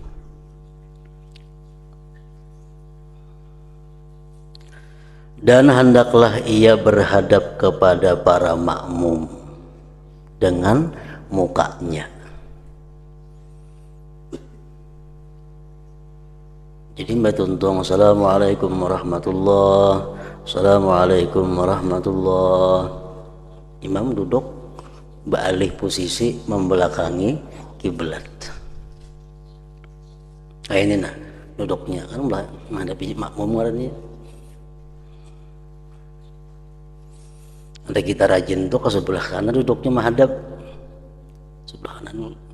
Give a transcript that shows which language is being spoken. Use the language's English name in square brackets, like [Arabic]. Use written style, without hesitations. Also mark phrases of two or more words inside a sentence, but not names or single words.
[Indonesian] Dan hendaklah ia berhadap kepada para makmum dengan mukanya. [Banjar] Jadi mbak tuntung, [Arabic] السلام عليكم ورحمة الله، السلام عليكم ورحمة الله. [Indonesian] Imam duduk beralih posisi membelakangi kiblat. Nah, ini nah duduknya kan menghadapi makmum karena ada kita rajin tuh ke sebelah kanan, duduknya menghadap sebelah kanan.